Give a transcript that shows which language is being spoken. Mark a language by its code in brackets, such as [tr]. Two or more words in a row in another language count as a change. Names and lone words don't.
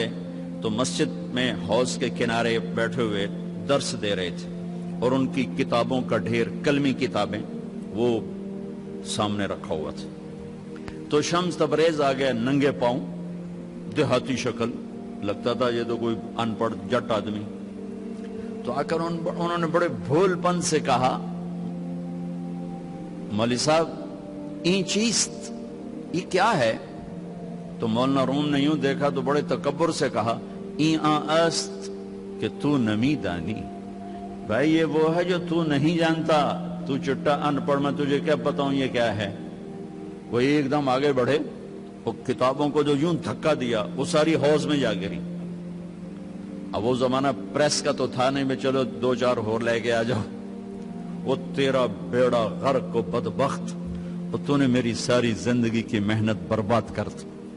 [ur] تو مسجد میں حوض کے کنارے بیٹھے ہوئے درس دے رہے تھے، اور ان کی کتابوں کا ڈھیر، کلمی کتابیں وہ سامنے رکھا ہوا تھا۔ تو شمس تبریز آ گیا ننگے پاؤں، دیہاتی شکل، لگتا تھا یہ تو کوئی ان پڑھ جٹ آدمی۔ تو آ کر انہوں نے بڑے بھول پن سے کہا، مولوی صاحب [fa] این چیست، [ur] یہ کیا ہے؟ تو مولانا روم نے یوں دیکھا تو بڑے تکبر سے کہا، [fa] این است کہ تو نمی دانی، [ur] بھائی یہ وہ ہے جو تو نہیں جانتا، تو چٹا ان پڑھ، میں تجھے کیا بتاؤں یہ کیا ہے۔ وہ ایک دم آگے بڑھے، وہ کتابوں کو جو یوں دھکا دیا وہ ساری حوض میں جا گری۔ اب وہ زمانہ پریس کا تو تھا نہیں، میں چلو 2-4 اور لے کے آ جاؤ، وہ تیرا بیڑا غرق و بدبخت، اور تو نے میری ساری زندگی کی محنت برباد کر دی۔